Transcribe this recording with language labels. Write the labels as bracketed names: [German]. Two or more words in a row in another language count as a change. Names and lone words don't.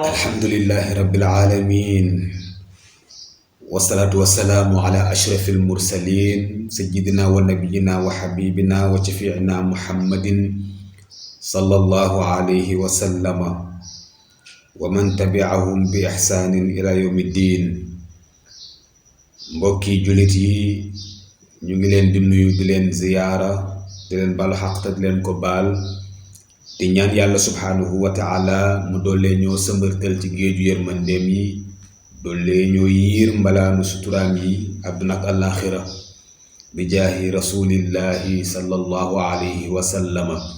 [Arabic] الحمد لله رب العالمين والصلاة والسلام على أشرف المرسلين سيدنا ونبينا وحبيبنا وشفيعنا محمد صلى الله عليه وسلم ومن تبعهم بإحسان إلى يوم الدين. [Wolof] mbokki julit yi ñu ngi leen di nuyu di leen ziyaara di leen balu xaq te di leen ko baal di ñaan yàlla [Arabic] سبحانه وتعالى [Wolof] mu doole ñoo sëmbërtal ci géeju yërmandeem yi doole ñoo yiir mbalaanu suturaam yi àdduna ak àllaaxira [Arabic] بجاه رسول الله صلى الله عليه وسلم.